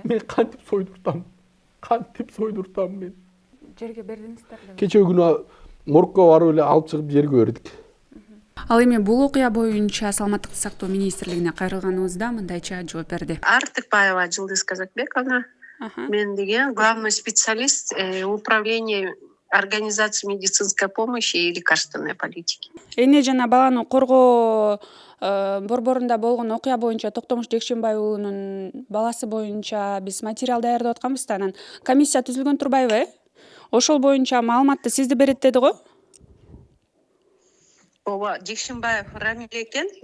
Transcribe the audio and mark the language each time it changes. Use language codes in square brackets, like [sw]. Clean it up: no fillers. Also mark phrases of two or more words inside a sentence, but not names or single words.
[ky] Мен кантип сойдуртам мен. Жерге бердиңиздер эле. Кечээ күнү моргко барып эле алып чыгып жерге бердик. Ал эми бул окуя боюнча Саламаттык сактоо министрлигине кайрылганыбызда мындайча жооп берди. Артыкбаева Жылдыз Казакбековна. Мен деген [ru] главный специалист управления организации медицинской помощи и лекарственной политики. [ky] Эне жана баланы коргоо борборунда болгон окуя боюнча Токтомуш Жекшенбай уулунун баласы боюнча биз материал даярдап атканбыз да, анан комиссия түзүлгөн турбайбы? Ошол боюнча маалыматты сизди берет деди го? Ооба, Жекшенбаев Рамиль экен.